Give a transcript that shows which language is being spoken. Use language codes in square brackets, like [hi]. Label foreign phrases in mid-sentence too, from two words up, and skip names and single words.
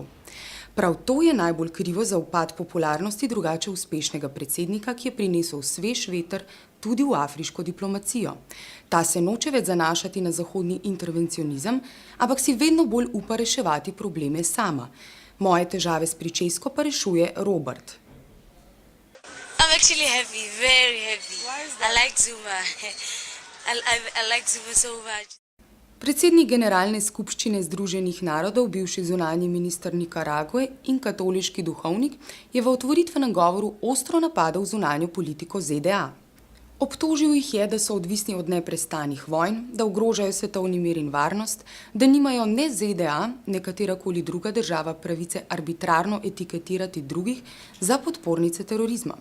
[sl] Prav to je najbolj krivo za upad popularnosti drugače uspešnega predsednika, ki je prinesel svež veter tudi v afriško diplomacijo. Ta se noče več zanašati na zahodni intervencionizem, ampak si vedno bolj upa reševati probleme sama. Moje težave s pričesko pa rešuje Robert. [en] I'm actually happy, very happy. Why is that? I like Zuma. I like Zuma so much. [sl] Predsednik Generalne skupščine Združenih narodov, bivši zunanji minister Nikarague in katoliški duhovnik, je v otvoritvenem govoru ostro napadal zunanjo politiko ZDA. Obtožil jih je, da so odvisni od neprestanih vojn, da ogrožajo svetovni mir in varnost, da nimajo ne ZDA, ne katerakoli druga država pravice arbitrarno etiketirati drugih za podpornice terorizma.